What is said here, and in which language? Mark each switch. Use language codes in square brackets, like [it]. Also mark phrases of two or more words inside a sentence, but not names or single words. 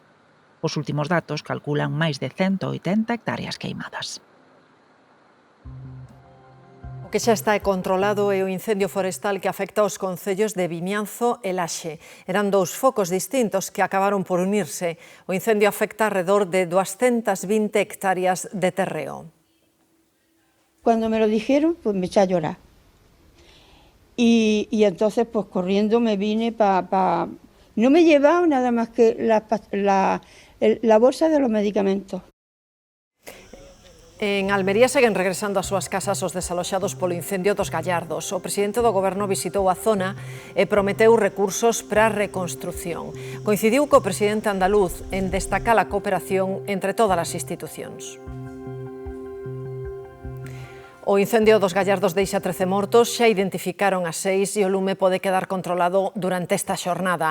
[gl] Os últimos datos calculan máis de 180 hectáreas queimadas. O que xa está controlado é o incendio forestal que afecta aos concellos de Vimianzo e Laxe. Eran dous focos distintos que acabaron por unirse. O incendio afecta [es] alrededor de [gl] 220 hectáreas de terreo. [es] Cuando me lo dijeron, pues me eché a llorar. Y entonces, pues corriendo me vine para... No me llevaba nada más que la bolsa de los medicamentos. [gl] En Almería seguen regresando ás súas casas os desaloxados polo incendio dos Gallardos. O presidente do Goberno visitou a zona e prometeu recursos para a reconstrución. Coincidiu co presidente andaluz en destacar a cooperación entre todas as institucións. O incendio dos Gallardos deixa 13 mortos, xa identificaron a 6 e o lume pode quedar controlado durante esta xornada.